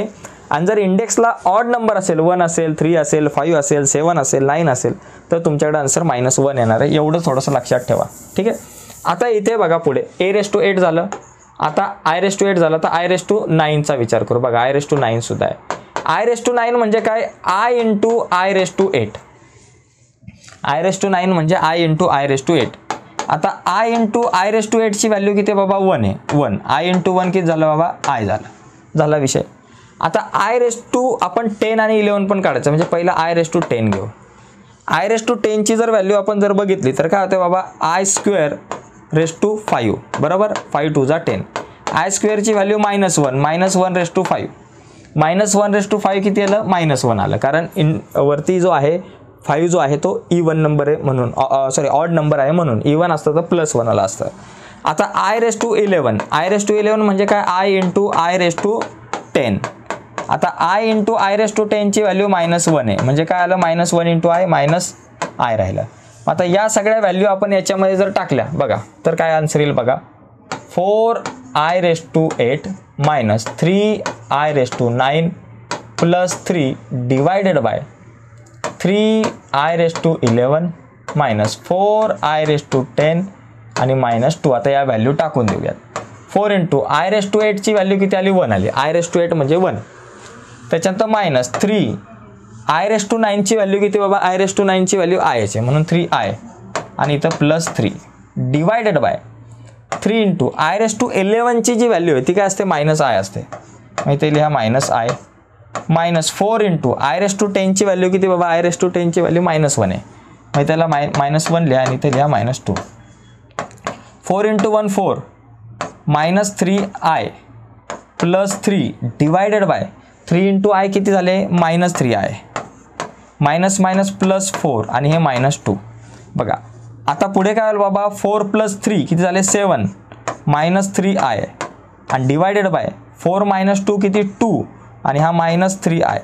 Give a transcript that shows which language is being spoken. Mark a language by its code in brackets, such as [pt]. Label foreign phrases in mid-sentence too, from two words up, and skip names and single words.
[mr] आणि जर इंडेक्सला [en] odd number [mr] असेल 1 असेल 3 असेल 5 असेल 7 असेल 9 असेल तर तुमच्याकडे आन्सर -1 येणार आहे. एवढं थोडंसं लक्षात ठेवा. ठीक आहे. आता इथे बघा पुढे a⁸ झालं, आता i⁸ झालं, तर i⁹ विचार करू. बघा i⁹ सुद्धा आहे. i⁹ म्हणजे काय, i × i⁸. i⁹ म्हणजे i × i⁸. आता i × i⁸ ची व्हॅल्यू किती बाबा 1 आहे. 1 i × 1 किती झालं बाबा i झाला विषय. आता आपण 10 आणि 11 पण काढायचं, म्हणजे पहिला i⁻10 घेऊ. i⁻10 ची जर व्हॅल्यू आपण जर बघितली तर काय होते बाबा i²⁵ बरोबर. 5 2 = 10. i² ची व्हॅल्यू -1 -1⁵ -1⁵ किती आलं -1 आलं, कारण वरती जो आहे 5 जो आहे तो [en] even number [mr] आहे म्हणून, [en] odd number [mr] आहे म्हणून. इवन असतं तर +1 आलं असतं. आता i⁻11 म्हणजे काय, i × i⁻10. आता i × i⁻10 ची व्हॅल्यू -1 आहे, म्हणजे काय आलं -1 × i -i राहिलं. आता या सगळ्या व्हॅल्यू आपण याच्यामध्ये जर टाकल्या बघा तर काय आन्सर येईल बघा. [en] 4i⁸ minus 3i⁹ plus 3 divided by 3i⁻11 minus 4i⁻10 आणि -2. [mr] आता या व्हॅल्यू टाकून देऊयात. 4 × i⁻8 ची व्हॅल्यू किती आली 1 आली. i⁻8 म्हणजे 1. त्याच्यानंतर -3 i⁻9 ची व्हॅल्यू किती बाबा, i⁻9 ची व्हॅल्यू i आहे म्हणून 3i आणि इथं +3 [en] divided by [mr] 3 × i⁻11 ची जी व्हॅल्यू आहे ती काय असते -i असते, मग इथे लिहा -i मायनस 4 × i⁻10 ची व्हॅल्यू किती बाबा, i⁻10 ची व्हॅल्यू -1 आहे, मग त्याला -1 लिहा आणि इथे लिहा -2. 4 × 1 4 -3i +3 [en] divided by [mr] 3 × i किती झाले -3i +4 आणि हे -2. बघा आता पुढे काय होईल बाबा, 4 + 3 किती झाले 7 -3i आणि [en] divided by [mr] 4 - 2 किती 2 आणि हा -3i.